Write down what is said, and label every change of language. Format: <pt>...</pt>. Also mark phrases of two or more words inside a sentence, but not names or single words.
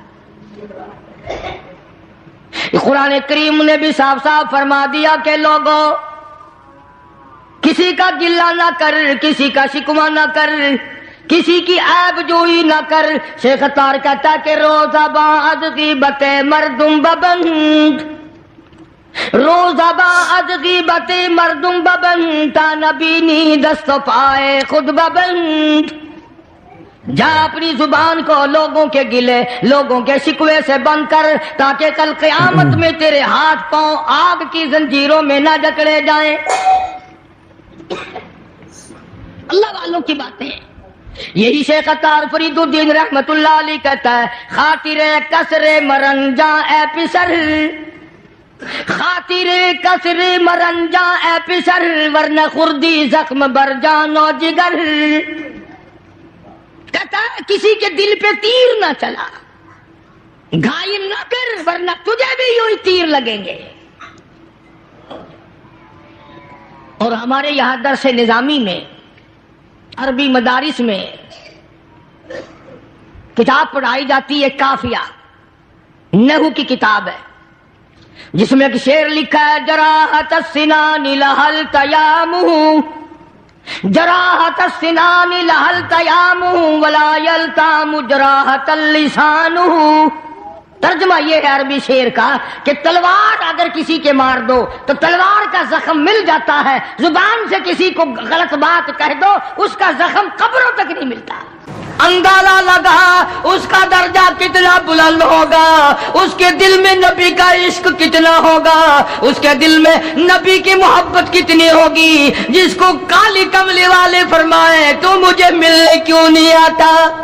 <ur>قرآن کریم نے بھی صاف صاف فرما دیا کہ لوگوں کسی کا گلہ نہ کر، کسی کا شکوہ نہ کر، کسی کی عیب جوئی نہ کر.</ur> <fa>شیخ اتار</fa> <ur>کہتا ہے کہ</ur> <fa>روزہ بعد غیبت مردم ببند، روزہ بعد غیبت مردم ببند، تا نبینی دست و پائے خود ببند.</fa> <ur>جا اپنی زبان کو لوگوں کے گلے لوگوں کے شکوے سے بند کر تاکہ کل قیامت میں تیرے ہاتھ پاؤں آگ کی زنجیروں میں نہ جکڑے جائیں. اللہ والوں کی باتیں. یہی شیخ عطار فرید الدین رحمت اللہ علیہ کہتا ہے</ur> <fa>خاطر کسر مرنجا اے پسر، خاطر کسر مرنجا اے پسر، ورنہ خردی زخم بر جان و جگر.</fa> <ur>کہتا ہے کسی کے دل پہ تیر نہ چلا، گھائل نہ کر ورنہ تجھے بھی یوں ہی تیر لگیں گے. اور ہمارے یہاں درس نظامی میں عربی مدارس میں کتاب پڑھائی جاتی ہے کافیہ، نحو کی کتاب ہے جس میں ایک شعر لکھا ہے</ur> <ar>جراحت السنان لہل تیامہ، جراحت السنان لہل تیامہ ولا یلتام جراحت اللسان.</ar> <ur>ترجمہ یہ ہے عربی شعر کا کہ تلوار اگر کسی کے مار دو تو تلوار کا زخم مل جاتا ہے، زبان سے کسی کو غلط بات کہہ دو اس کا زخم قبروں تک نہیں ملتا. اندازہ لگا اس کا درجہ کتنا بلند ہوگا، اس کے دل میں نبی کا عشق کتنا ہوگا، اس کے دل میں نبی کی محبت کتنی ہوگی جس کو کالی کملی والے فرمائے تو مجھے ملنے کیوں نہیں آتا.</ur>